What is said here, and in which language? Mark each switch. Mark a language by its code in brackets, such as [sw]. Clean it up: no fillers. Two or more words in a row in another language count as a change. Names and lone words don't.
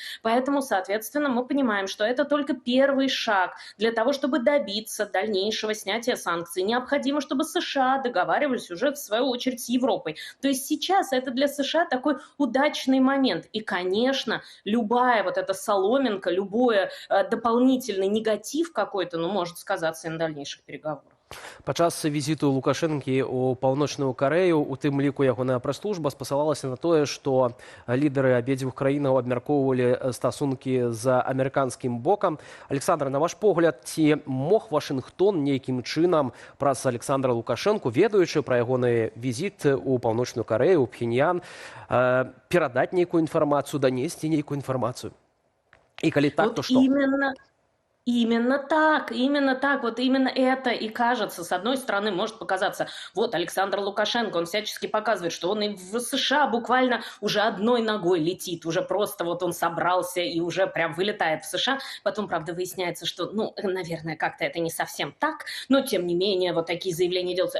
[ru] Поэтому, соответственно, мы понимаем, что это только первый шаг для того, чтобы добиться дальнейшего снятия санкций. Необходимо, чтобы США договаривались уже, в свою очередь, с Европой. То есть сейчас это для США такой удачный момент. И, конечно, любая вот эта соломинка, любой дополнительный негатив какой-то, ну, может сказаться и на дальнейших переговорах. [be] Падчас візіту Лукашэнкі ў Паўночную Карэю, у тым ліку ягоная прэс-служба спасылалася на тое, што лідары абедзвюх краінаў абмяркоўвалі стасункі з амерыканскім бокам. Александр, на ваш погляд, ці мог Вашынгтон нейкім чынам праз Александра Лукашэнку, ведаючы пра ягоны візіт у Паўночную Карэю, у Пхеньян, перадаць нейкую інфармацыю, данесці нейкую інфармацыю? І калі так, то што? [ru] Именно так, вот именно это и кажется. С одной стороны, может показаться, вот Александр Лукашенко, он всячески показывает, что он и в США буквально уже одной ногой летит, уже просто вот он собрался и уже прям вылетает в США. Потом, правда, выясняется, что, ну, наверное, как-то это не совсем так, но тем не менее вот такие заявления делаются.